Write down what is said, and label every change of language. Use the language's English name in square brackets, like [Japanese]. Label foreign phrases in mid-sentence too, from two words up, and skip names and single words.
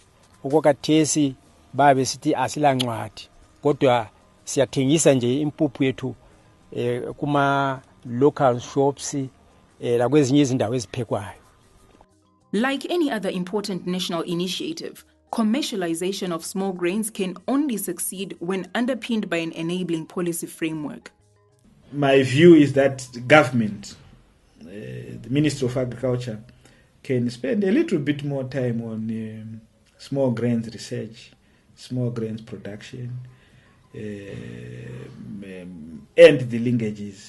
[North Ndebele] Okwakathesi babe sithi asilancwadi kodwa siyathengisa nje impuphu yethu kuma- [English] local shops [North Ndebele] lakwezinye izindawo eziphekwayo. [English] Like any other important national initiative, commercialization of small grains can only succeed when underpinned by an enabling policy framework. My view is that the government, the Ministry of Agriculture, can spend a little bit more time on small grains research, small grains production, and the linkages.